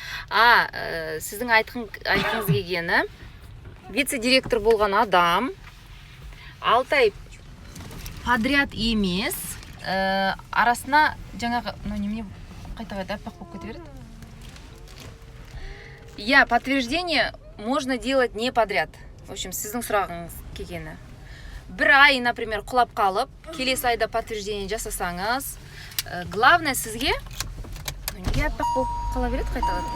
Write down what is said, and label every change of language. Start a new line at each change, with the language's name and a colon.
Kazakh: Сіздің айтқыңыз келгені, вице-директор болған адам 6 ай подряд емес, арасына жаңағы, немене қайта аппақ болып кете береді.
Russian: Подтверждение можно делать не подряд. В общем,
Kazakh: сіздің сұрағыңыз келгені. Бір ай, например, құлап қалып, келесі айда подтверждение жасасаңыз, главное сізге... Неге аппақ болып қала береді қайта?